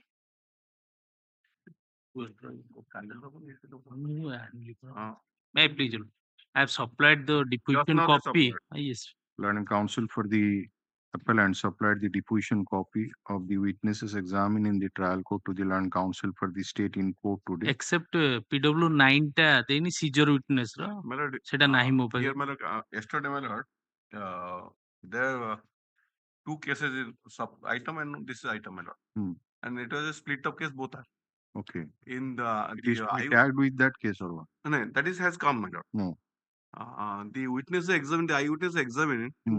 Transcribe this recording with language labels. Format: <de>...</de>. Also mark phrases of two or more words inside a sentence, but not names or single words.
<en>May I please, Lord? I have supplied the deposition now they copy. Yes. Learned counsel for the appellant supplied the deposition copy of the witnesses examined in the trial court to the learned counsel for the state in court today. Except PW 9</en> <or>ଟା ଦେଇନି</or> <en>seizure witness ର My lord,</en> <or>ସେଟା ନାହିଁ ମୋ ପାଖରେ।</or> <en>here my lord, yesterday my lord, there were 2 cases in sub item and this is item my lord. Hmm. And it was a split up case both are. Okay. In the It is to be tagged with that case or what? no, that is has come my lord. No. The witness examined, the eyewitness examined in</en>